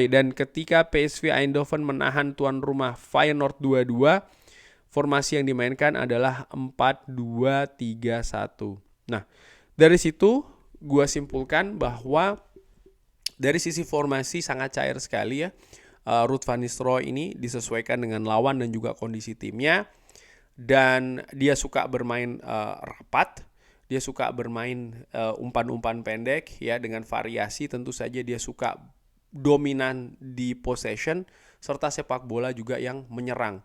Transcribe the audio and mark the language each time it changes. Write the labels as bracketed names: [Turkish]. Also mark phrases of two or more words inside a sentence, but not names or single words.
[Indonesian] Dan ketika PSV Eindhoven menahan tuan rumah Feyenoord 2-2, formasi yang dimainkan adalah 4-2-3-1. Nah, dari situ gue simpulkan bahwa dari sisi formasi sangat cair sekali ya. Ruud van Nistelrooy ini disesuaikan dengan lawan dan juga kondisi timnya. Dan dia suka bermain rapat. Dia suka bermain umpan-umpan pendek ya, dengan variasi. Tentu saja dia suka dominan di possession serta sepak bola juga yang menyerang.